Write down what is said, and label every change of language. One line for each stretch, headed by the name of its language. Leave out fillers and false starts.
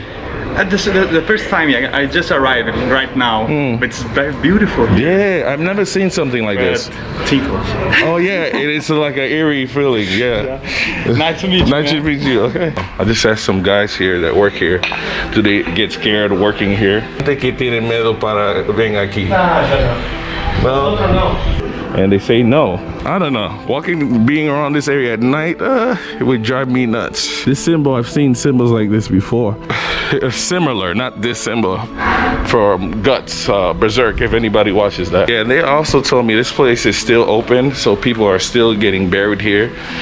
English: the first time I just arrived right now, but it's very beautiful here. Yeah, I've never seen something like this. Tinkles. Oh yeah, it is like an eerie feeling. Yeah. Nice to meet you. Nice to meet you. Okay. I just asked some guys here that work here. Do they get scared working here?
Spanish: ¿De qué tienen miedo para venir aquí?
English: No. And they say no. I don't know. Being around this area at night, it would drive me nuts. This symbol, I've seen symbols like this before. Similar, not this symbol, for Guts, Berserk, if anybody watches that. Yeah, and they also told me this place is still open, so people are still getting buried here.